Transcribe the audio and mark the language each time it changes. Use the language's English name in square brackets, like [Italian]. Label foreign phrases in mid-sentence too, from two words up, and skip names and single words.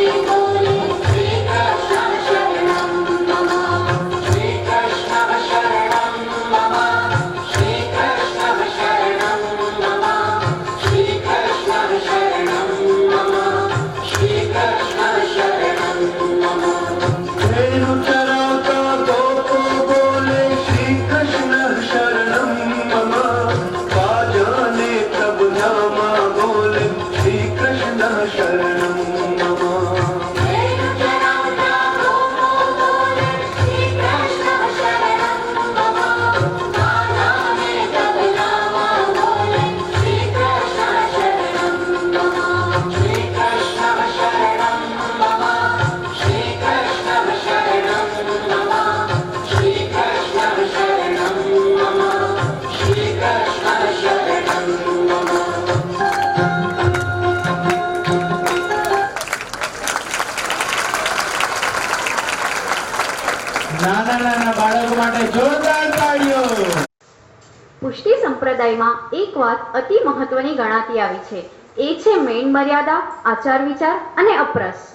[Sanskrit] बोले श्रीकृष्णः शरणं मम श्रीकृष्णः शरणं मम श्रीकृष्णः शरणं मम श्रीकृष्णः शरणं मम श्रीकृष्णः शरणं मम [Gujarati] ધેનુ ચરાતા ગોપો બોલે [Sanskrit] श्रीकृष्णः शरणं मम [Gujarati] બાજાને તબ નામા બોલે [Sanskrit] श्रीकृष्णः शरणं मम [Gujarati] धेनु ચરાતા ગોપો બોલે [Sanskrit] श्रीकृष्णः शरणं मम [Gujarati] બાજાને તબ નામા બોલે [Sanskrit] श्रीकृष्णः शरणं मम श्रीकृष्णः शरणं मम श्रीकृष्णः शरणं मम श्रीकृष्णः शरणं मम श्रीकृष्णः शरणं मम [Gujarati] નાના નાના બાળકો માટે જોરદાર તાળીઓ. પુષ્ટિ સંપ્રદાયમાં એક વાત અતિ મહત્વની ગણાતી આવી છે, એ છે મેન મર્યાદા, આચાર વિચાર અને અપરસ.